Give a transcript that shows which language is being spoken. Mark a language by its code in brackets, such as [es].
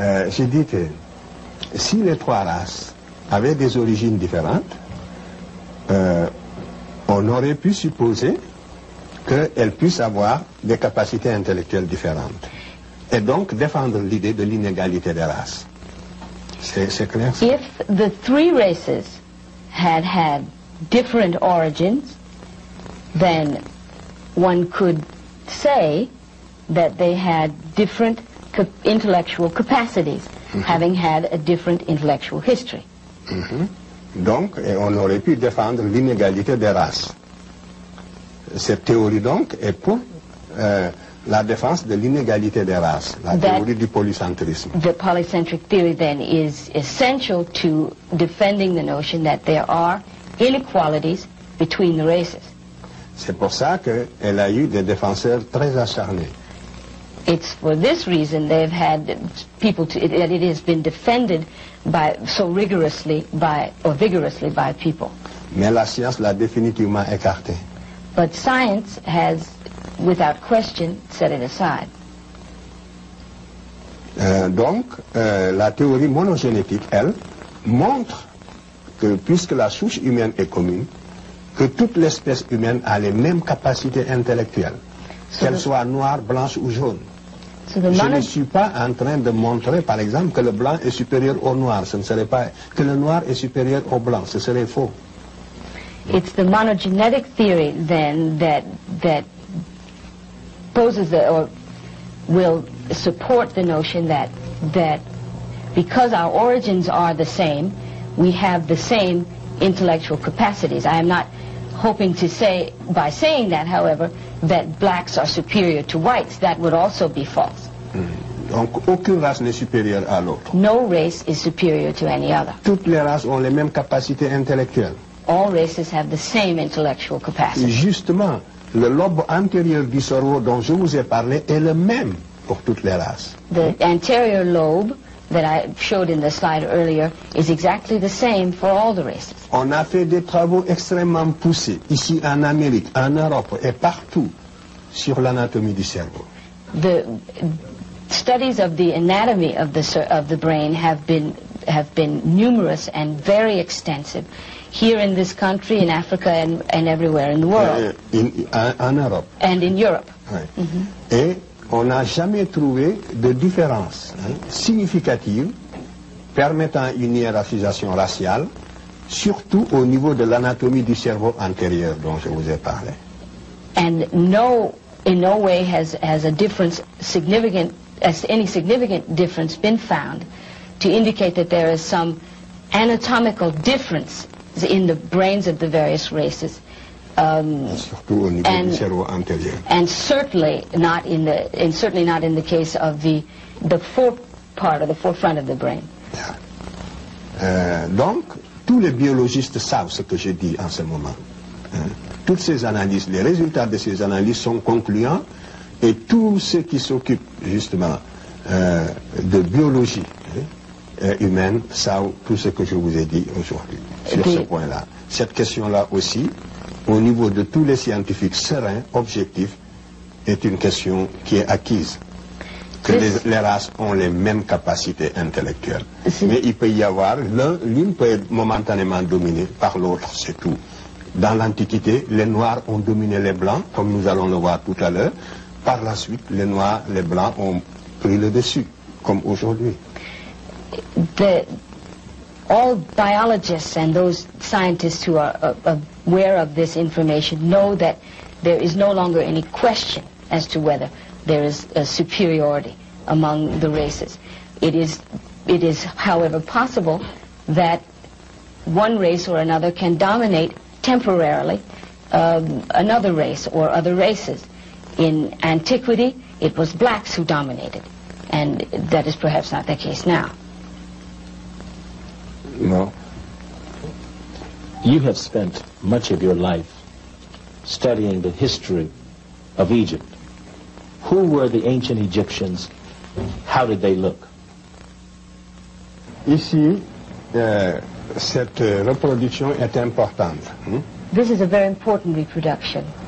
[fr] J'ai dit que si les trois races avaient des origines différentes, on aurait pu supposer qu'elles puissent avoir des capacités intellectuelles différentes. Et donc défendre l'idée de l'inégalité des races. C'est clair? [en] If the three races had different origins, then one could say that they had different intellectual capacities, having had a different intellectual history. [fr] Donc, on aurait pu défendre l'inégalité des races. Cette théorie, donc, est pour la défense de l'inégalité des races, la théorie du polycentrisme. [en] The polycentric theory, then, is essential to defending the notion that there are inequalities between the races. [fr] C'est pour ça qu'elle a eu des défenseurs très acharnés. [en] It's for this reason they've had people that it has been defended so vigorously by people. [fr] Mais la science l'a définitivement écarté. [en] But science has, without question, set it aside. [fr] Donc, la théorie monogénétique, elle, montre que puisque la souche humaine est commune, que toute l'espèce humaine a les mêmes capacités intellectuelles, qu'elle soit noire, blanche ou jaune. Je ne suis pas en train de montrer, par exemple, que le blanc est supérieur au noir. Ce ne serait pas que le noir est supérieur au blanc. Ce serait faux. [en] It's the monogenetic theory, then, that poses or will support the notion that because our origins are the same, we have the same intellectual capacities. I am not hoping to say, by saying that, however, that blacks are superior to whites. That would also be false. [fr] Donc aucune race n'est supérieure à l'autre. [en] No race is superior to any other. [fr] Toutes les races ont les mêmes capacités intellectuelles. [en] All races have the same intellectual capacity. [fr] Justement, le lobe antérieur du cerveau dont je vous ai parlé est le même pour toutes les races. [en] The anterior lobe that I showed in the slide earlier is exactly the same for all the races. [fr] On a fait des travaux extrêmement poussés, ici en Amérique, en Europe et partout, sur l'anatomie du cerveau. [en] The studies of the anatomy of the brain have been numerous and very extensive here in this country, in Africa, and everywhere in the world. [fr] En Europe. [en] And in Europe. [fr] Ouais. Et on n'a jamais trouvé de différence significative permettant une hiérarchisation raciale, surtout au niveau de l'anatomie du cerveau antérieur dont je vous ai parlé. [en] And in no way has a difference any significant difference been found to indicate that there is some anatomical difference in the brains of the various races. [fr] Surtout au niveau du cerveau antérieur. [en] And certainly not in the case of the forefront of the brain. [fr] Donc, tous les biologistes savent ce que je dis en ce moment. Toutes ces analyses, les résultats de ces analyses sont concluants et tous ceux qui s'occupent justement de biologie humaine savent tout ce que je vous ai dit aujourd'hui sur ce point-là. Cette question-là aussi, au niveau de tous les scientifiques sereins, objectifs, est une question qui est acquise. Que les races ont les mêmes capacités intellectuelles. Mais il peut y avoir, l'une peut être momentanément dominée par l'autre, c'est tout. Dans l'Antiquité, les Noirs ont dominé les Blancs, comme nous allons le voir tout à l'heure. Par la suite, les Noirs, les Blancs ont pris le dessus, comme aujourd'hui. [en] All biologists and those scientists who are aware of this information know that there is no longer any question as to whether there is a superiority among the races. It is, however, possible that one race or another can dominate temporarily another race or other races. In antiquity, it was blacks who dominated, and that is perhaps not the case now. No. You have spent much of your life studying the history of Egypt. Who were the ancient Egyptians? How did they look? [fr] Ici, cette reproduction est importante. [en] This is a very important reproduction.